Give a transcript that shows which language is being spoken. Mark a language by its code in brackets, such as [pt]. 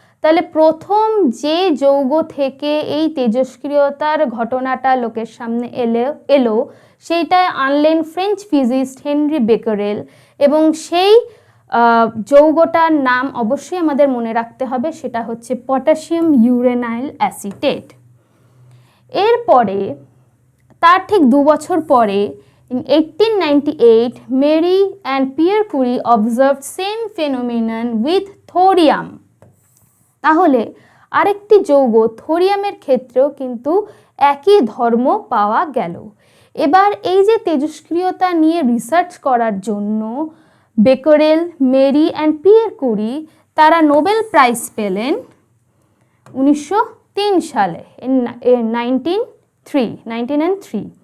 [bn] তাহলে প্রথম যে যৌগ থেকে এই তেজস্ক্রিয়তার ঘটনাটা লোকের সামনে এলো সেইটা আনলেন ফ্রেঞ্চ ফিজিস্ট হেনরি বেকারেল, এবং সেই যৌগটার নাম অবশ্যই আমাদের মনে রাখতে হবে, সেটা হচ্ছে পটাশিয়াম ইউরেনাইল অ্যাসিটেট। এরপরে তার ঠিক 2 বছর পরে [en] in 1898 Marie and Pierre Curie observed same phenomenon with thorium. [bn] তাহলে আরেকটি যৌগ থোরিয়ামের ক্ষেত্রেও কিন্তু একই ধর্ম পাওয়া গেল। এবার এই যে তেজস্ক্রিয়তা নিয়ে রিসার্চ করার জন্য Becquerel, Mary and Pierre Curie তারা নোবেল প্রাইজ পেলেন 1903 সালে, 1903।